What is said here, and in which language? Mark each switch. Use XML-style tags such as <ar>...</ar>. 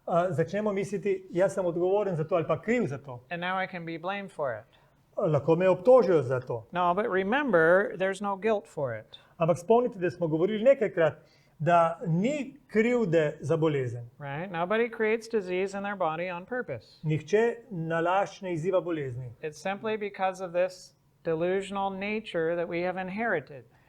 <sl>začnemo misliti, jaz sem odgovoren za to ali pa kriv za to.</sl> <en>and now I can be blamed for it.</en> <sl>Lahko me obtožijo za to.</sl> <en>No, but remember, there's no guilt for it.</en> <sl>Ampak spomnite, da smo govorili nekajkrat, da ni krivde za bolezen.</sl> <en>Right? Nobody creates disease in their body on purpose.</en> <sl>Nihče nalašč ne izziva bolezni.</sl> <en>It's simply because of this delusional nature that we have inherited.</en>